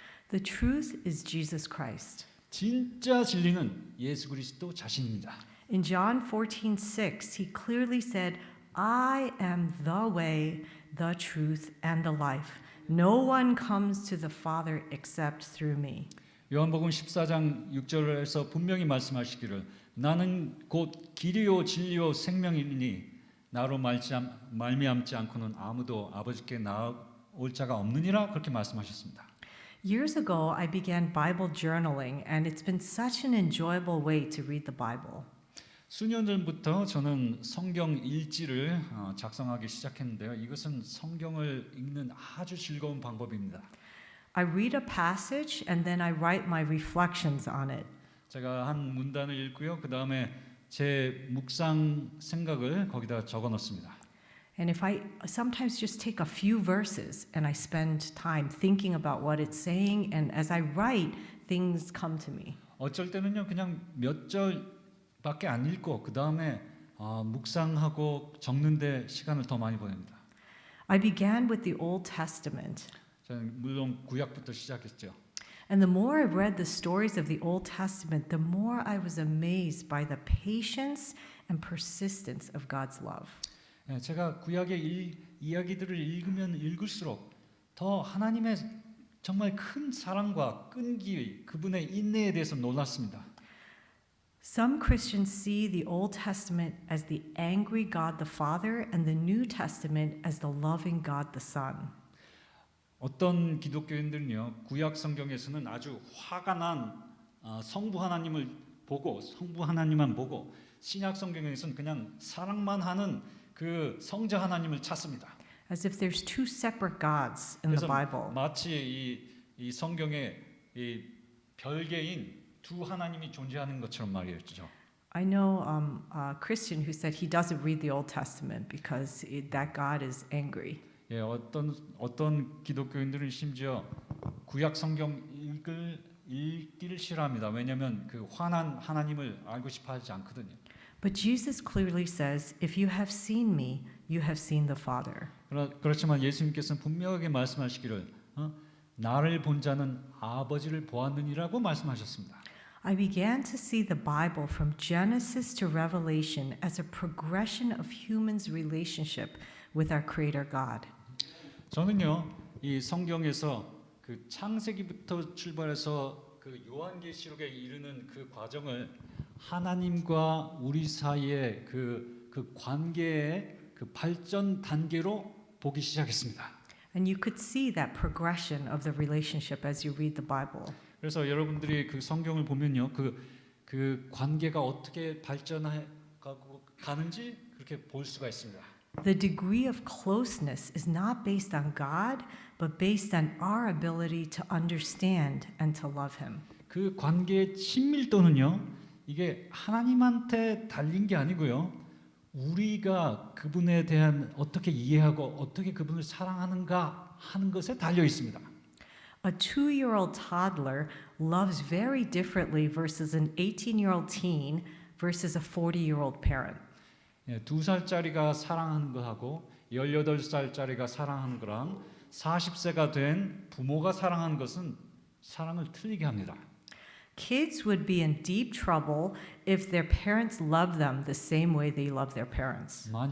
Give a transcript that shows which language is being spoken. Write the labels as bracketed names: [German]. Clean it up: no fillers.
[English] The truth is Jesus Christ. [Korean] 진짜 진리는 예수 그리스도 자신입니다. [English] In John 14:6, he clearly said, I am the way, the truth, and the life. No one comes to the Father except through me. [Korean] 요한복음 14장 6절에서 분명히 말씀하시기를 나는 곧 길이요 진리요 생명이니 나로 말미암지 않고는 아무도 아버지께 나올 자가 없느니라 그렇게 말씀하셨습니다. [English] Years ago, I began Bible journaling, and it's been such an enjoyable way to read the Bible. [Korean] 수년 전부터 저는 성경 일지를 작성하기 시작했는데요. 이것은 성경을 읽는 아주 즐거운 방법입니다. [English] I read a passage and then I write my reflections on it. [Korean] 제가 한 문단을 읽고요. 그 다음에 제 묵상 생각을 거기다 적어 놓습니다. [English] And if I sometimes just take a few verses and I spend time thinking about what it's saying, and as I write, things come to me. [Korean] 어쩔 때는요, 그냥 몇 절밖에 안 읽고 그 다음에 묵상하고 적는데 시간을 더 많이 보냅니다. [English] I began with the Old Testament. [Korean] 저는 물론 구약부터 시작했죠. [English] And the more I read the stories of the Old Testament, the more I was amazed by the patience and persistence of God's love. [Korean] 제가 구약의 이야기들을 읽으면 읽을수록 더 하나님의 정말 큰 사랑과 끈기, 그분의 인내에 대해서 놀랐습니다. [English] Some Christians see the Old Testament as the angry God the Father and the New Testament as the loving God the Son. [Korean] 어떤 기독교인들은요, 구약 성경에서는 아주 화가 난 성부 하나님을 보고 성부 하나님만 보고 신약 성경에서는 그냥 사랑만 하는 그 성자 하나님을 찾습니다. [English] As if there's two separate gods in the [Korean] 그래서 [English] Bible. [Korean] 마치 이 성경에 이 별개인 두 하나님이 존재하는 것처럼 말이었죠. [English] I know a Christian who said he doesn't read the Old Testament because that God is angry. [Korean] 예, 어떤 기독교인들은 심지어 구약 성경 읽기를 싫어합니다. 왜냐하면 그 화난 하나님을 알고 싶어하지 않거든요. [English] But Jesus clearly says, if you have seen me, you have seen the Father. [Korean] 그렇지만 예수님께서는 분명하게 말씀하시기를 나를 본 자는 아버지를 보았느니라고 말씀하셨습니다. [English] I began to see the Bible from Genesis to Revelation as a progression of humans' relationship with our Creator God. [Korean] 저는요, 이 성경에서 그 창세기부터 출발해서 그 요한계시록에 이르는 그 과정을 하나님과 우리 사이의 그 관계의 그 발전 단계로 보기 시작했습니다. [English] And you could see that progression of the relationship as you read the Bible. [Korean] 그래서 여러분들이 그 성경을 보면요, 그 관계가 어떻게 발전해 가는지 그렇게 볼 수가 있습니다. [English] The degree of closeness is not based on God, but based on our ability to understand and to love Him. [Korean] 그 관계의 친밀도는요, 이게 하나님한테 달린 게 아니고요, 우리가 그분에 대한 어떻게 이해하고 어떻게 그분을 사랑하는가 하는 것에 달려 있습니다. [English] A 2-year-old toddler loves very differently versus an 18-year-old teen versus a 40-year-old parent. [Korean] 2살짜리가 사랑하는 거하고 18살짜리가 사랑하는 거랑 40세가 된 부모가 사랑하는 것은 사랑을 틀리게 합니다. [English] Kids would be in deep trouble if their parents loved them the same way they love their parents.